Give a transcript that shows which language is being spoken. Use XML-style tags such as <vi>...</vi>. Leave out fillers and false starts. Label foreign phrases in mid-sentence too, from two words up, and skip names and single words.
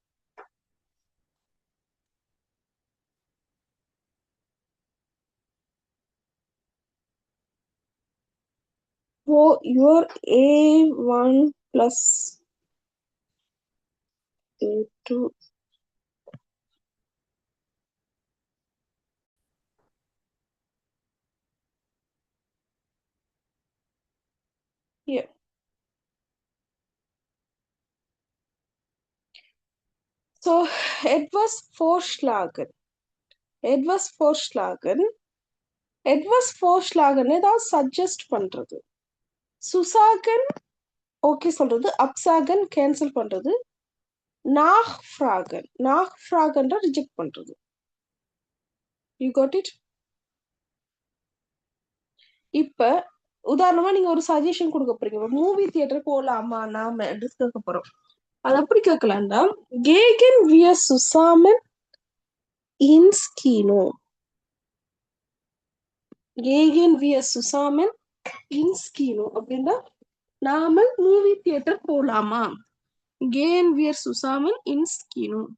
<en>So your A1 plus A2 here.</en> <de>So etwas vorschlagen. Etwas vorschlagen. Etwas vorschlagen</de> <ta>ஏதாவது சஜஸ்ட் பண்றது. சுசாகன் ஓகே சொல்றது, அப்சாகன் கேன்சல் பண்றது,</ta> <de>nachfragen nachfragenன்ற</de> <ta>ரிஜெக்ட் பண்றது.</ta> <en>you got it?</en> <ta>இப்ப உதாரணமா நீங்க ஒரு சஜஷன் கொடுக்க போறீங்க, மூவி தியேட்டர் போலாமா நாம கேட்க போறோம். அது அப்படி கேட்கலாம்டா,</ta> <de>gehen wir zusammen ins Kino. gehen wir zusammen ins Kino</de> <ta>அப்படின்னா நாம மூவி தியேட்டர் போலாமா.</ta> <de>gehen wir zusammen ins Kino.</de>